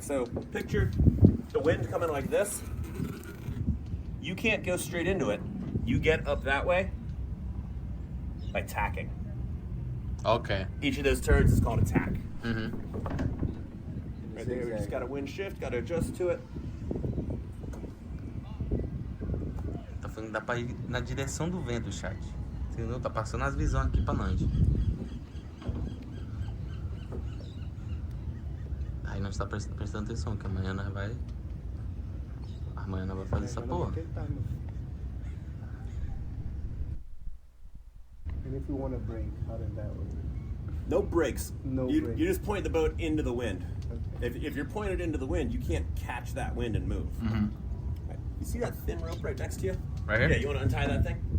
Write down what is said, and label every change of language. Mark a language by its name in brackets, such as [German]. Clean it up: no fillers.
[English] So picture the wind coming like this. You can't go straight into it. You get up that way by tacking. Ok. Each of those turns is called a tack. Uhum. Right there, we just got to wind shift, got to adjust to it. [Portuguese] Tá falando que dá pra ir na direção do vento, chat. Entendeu? Tá passando as visões aqui pra nós. Aí nós tá prestando atenção, que amanhã nós vai... Amanhã nós vai fazer essa porra. [English] And if we want to brake, how does that work? No brakes. No you, brakes. You just point the boat into the wind. Okay. If you're pointed into the wind, you can't catch that wind and move. Uhum. Right. You see that thin rope right next to you? Right here? Yeah, you want to untie that thing?